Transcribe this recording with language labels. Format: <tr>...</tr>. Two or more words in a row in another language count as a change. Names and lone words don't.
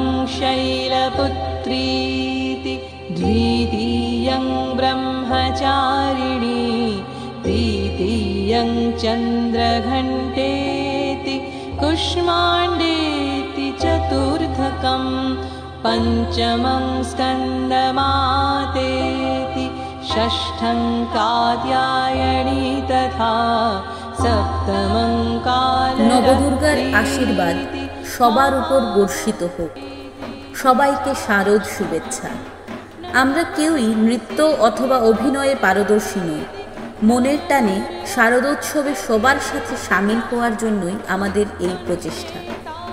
<sa>शैलपुत्रीति, द्वितीयं ब्रह्मचारिणी, तृतीयं चन्द्रघण्टेति, कुष्माण्डेति, चतुर्थकं पञ्चमं स्कन्दमातेति, षष्ठं कात्यायनी तथा सप्तमं कालरात्रि।</sa> <bn>নবদুর্গার আশীর্বাদ সবার উপর বর্ষিত হোক। সবাইকে শারদ শুভেচ্ছা। আমরা কেউই নৃত্য অথবা অভিনয়ে পারদর্শী নই। মনের টানে শারদোৎসবে সবার সাথে সামিল হওয়ার জন্যই আমাদের এই প্রচেষ্টা।</bn>